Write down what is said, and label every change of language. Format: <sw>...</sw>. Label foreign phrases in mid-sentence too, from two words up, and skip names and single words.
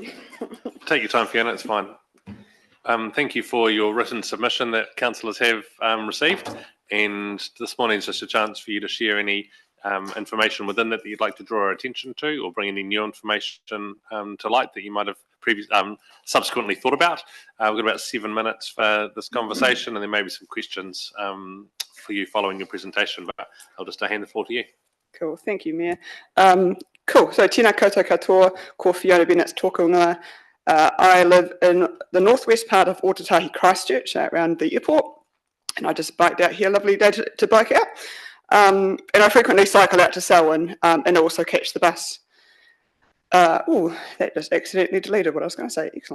<en>Take your time, Fiona, it's fine. Thank you for your written submission that councillors have received, and this morning is just a chance for you to share any information within that you'd like to draw our attention to, or bring any new information to light that you might have subsequently thought about. We've got about 7 minutes for this conversation, and there may be some questions for you following your presentation, but I'll just hand the floor to you. Cool, thank you, Mayor. Cool, so</en> <mi>tēnā koutou katoa, ko Fiona Bennetts tōku ingoa.</mi> <en>I live in the northwest part of Otatahi, Christchurch, around the airport, and I just biked out here, lovely day to bike out. And I frequently cycle out to Selwyn and also catch the bus. Oh, that just accidentally deleted what I was going to say. Excellent.</en>